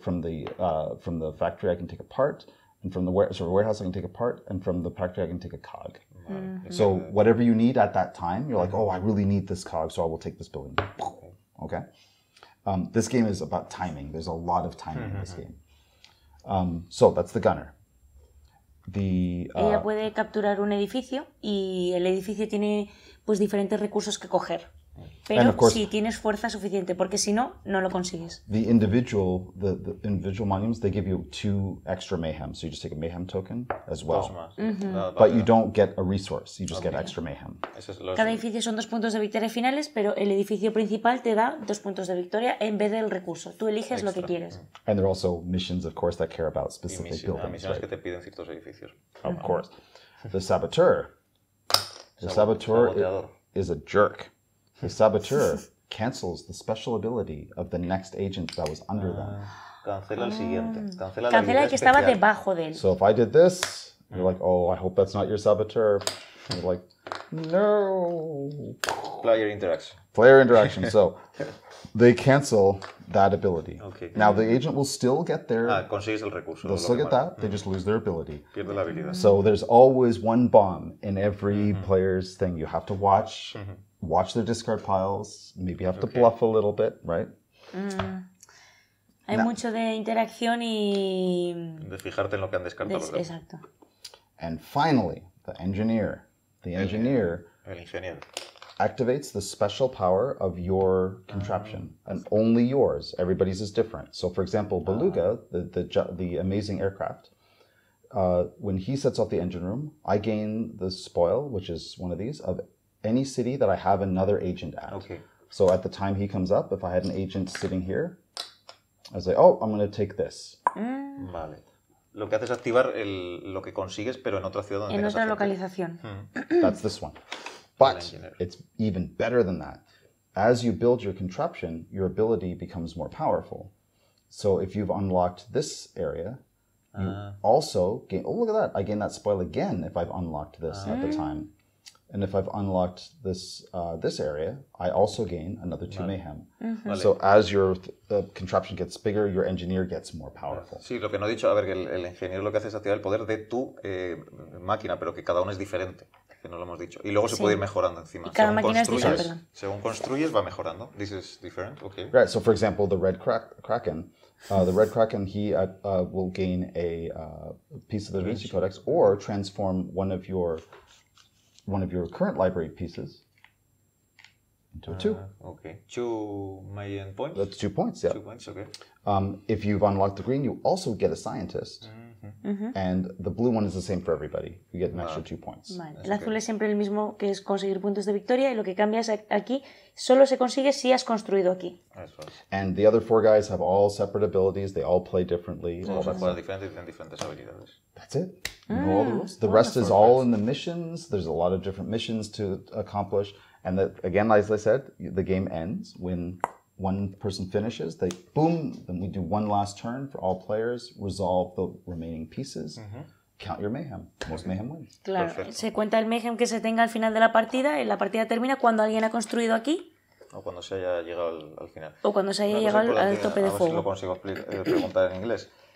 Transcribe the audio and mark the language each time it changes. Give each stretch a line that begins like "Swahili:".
English: From the factory I can take a part, and from the warehouse I can take a part, and from the factory I can take a cog. So whatever you need at that time, you're like, oh, I really need this cog, so I will take this building. Okay. This game is about timing. There's a lot of timing in this game. So that's the gunner.
Spanish: Ella puede capturar un edificio y el edificio tiene pues diferentes recursos que coger. pero si tienes fuerza suficiente, porque si no, no lo consigues.
English: The individual monuments, they give you 2 extra mayhem, so you just take a mayhem token as well. But you don't get a resource, you just get extra mayhem.
Spanish: Cada edificio son 2 puntos de victoria finales, pero el edificio principal te da 2 puntos de victoria en vez del recurso. Tú eliges lo que quieres.
English: And there are also missions, of course, that care about specific buildings.
Spanish: Misiones que te piden ciertos edificios.
English: Of course. The saboteur. The saboteur is a jerk. The saboteur cancels the special ability of the next agent that was under them.
Spanish: Cancela el siguiente. Cancela el que estaba debajo de él.
English: So if I did this, you're like, oh, I hope that's not your saboteur. And you're like, no. Player interaction. Player interaction. So they cancel that ability. Okay. Now the agent will still get their...
Spanish: consigues el recurso.
English: They'll still get that. They just lose their ability.
Spanish: Pierde la habilidad.
English: So there's always one bomb in every player's thing. You have to watch their discard piles. Maybe you have to bluff a little bit, right?
Spanish: Hay mucho de interacción y... De fijarte en lo que han descartado. Exacto.
English: And finally, the engineer. The engineer...
Spanish: El ingeniero.
English: Activates the special power of your contraption, and only yours. Everybody's is different. So, for example, Beluga, the amazing aircraft, when he sets off the engine room, I gain the spoil, which is one of these, of any city that I have another agent at. Okay. So at the time he comes up, if I had an agent sitting here, I was like, oh, I'm going to take this.
Spanish: Vale. Lo que haces es activar lo que consigues, pero en otra ciudad donde en otra localización.
English: That's this one. But it's even better than that. As you build your contraption, your ability becomes more powerful. So if you've unlocked this area, you also gain... Oh, look at that. I gain that spoil again if I've unlocked this at the time. And if I've unlocked this area, I also gain another 2 mayhem. So as your contraption gets bigger, your engineer gets more powerful.
Spanish: Sí, lo que no he dicho, a ver, que el ingeniero lo que hace es activar el poder de tu máquina, pero que cada uno es diferente, que no lo hemos dicho. Y luego se puede ir mejorando encima. Y cada máquina es diferente. Según construyes, va mejorando.
English: This is different, okay. Right, so for example, the red Kraken, he will gain a piece of the Da Vinci Codex or transform one of your current library pieces into a 2. Okay. 2 main points? That's 2 points, yeah. 2 points, okay. If you've unlocked the green, you also get a scientist. And the blue one is the same for everybody. You get an extra 2 points.
Spanish: Vale. El azul es siempre el mismo, que es conseguir puntos de victoria, y lo que cambia es aquí, solo se consigue si has construido aquí.
English: And the other 4 guys have all separate abilities. They all play differently.
Spanish: Todos juegan diferentes y tienen diferentes habilidades.
English: That's it. You know all the rules. The rest is all in the missions. There's a lot of different missions to accomplish. And that, again, as I said, the game ends when one person finishes. They boom. Then we do one last turn for all players. Resolve the remaining pieces. Count your mayhem. Most mayhem wins.
Spanish: Claro. Se cuenta el mayhem que se tenga al final de la partida. Y la partida termina cuando alguien ha construido aquí. O cuando se haya llegado al final. O cuando se haya llegado al tope de fuego. A ver si lo consigo preguntar en inglés.